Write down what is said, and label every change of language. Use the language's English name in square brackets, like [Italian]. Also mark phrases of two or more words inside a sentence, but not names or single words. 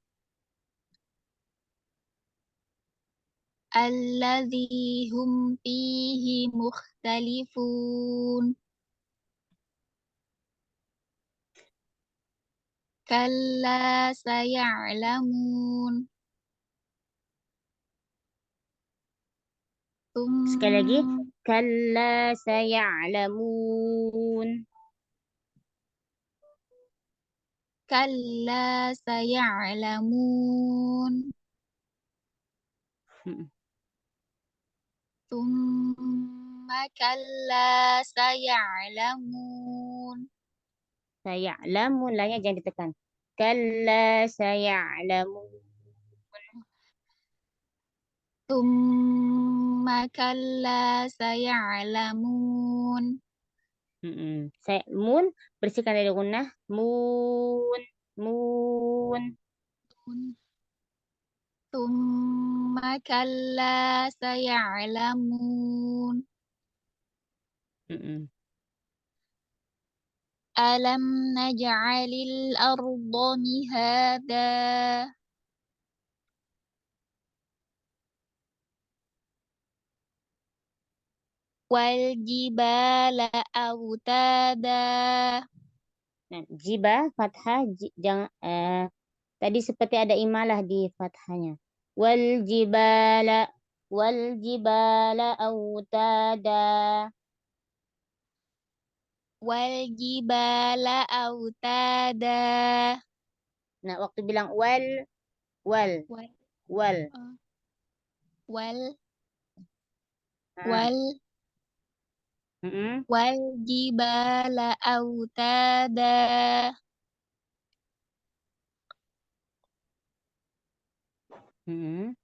[Arabic] الذي هم فيه مختلفون. كلا سيعلمون. [Indonesian] Sekali lagi. [Arabic] كلا سيعلمون. كلا سيعلمون. Mm-mm. ثم كلا سيعلمون. [Indonesian] Saya'lamun. Lanya jangan ditekan. [Arabic] كلا سيعلمون. ثم كلا سيعلمون. [Indonesian] Saya mun bersihkan dari gunnah. [Arabic] Mun. ثم كلا سيعلمون. Mm-mm. ألم نجعل الأرض مهادا. والجبال أوتادا. [Indonesian] Nah, jiba fathah jangan tadi seperti ada imalah di fathahnya. [Arabic] والجبال أوتادا. والجبال أوتادا. [Indonesian] Nah, waktu bilang wal [Arabic] Wal wal. wal Nah, wal mm-mm. والجبال أوتادا. Mm-mm.